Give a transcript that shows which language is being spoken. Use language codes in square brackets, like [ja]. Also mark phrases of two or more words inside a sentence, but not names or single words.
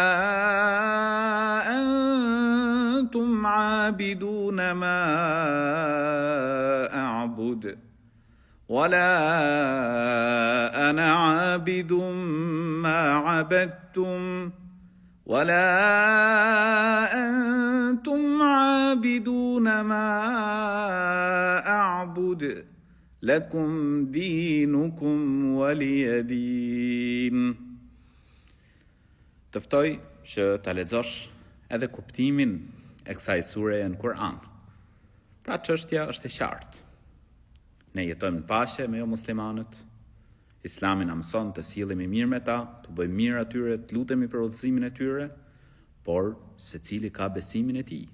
[ar] أنتم عابدون ما أعبد ولا أنا عابد ما عبدتم ولا أنتم عابدون ما أعبد لكم دينكم ولي دين. [sq] Të ftoj që ta lexosh edhe kuptimin e kësaj sureje në Kur'an. Pra çështja është e qartë. Ne jetojmë në paqe me jo muslimanët. Islami na mëson të sillemi mirë me ta, të bëjmë mirë atyre, të lutemi për udhëzimin e tyre, por secili ka besimin e tij.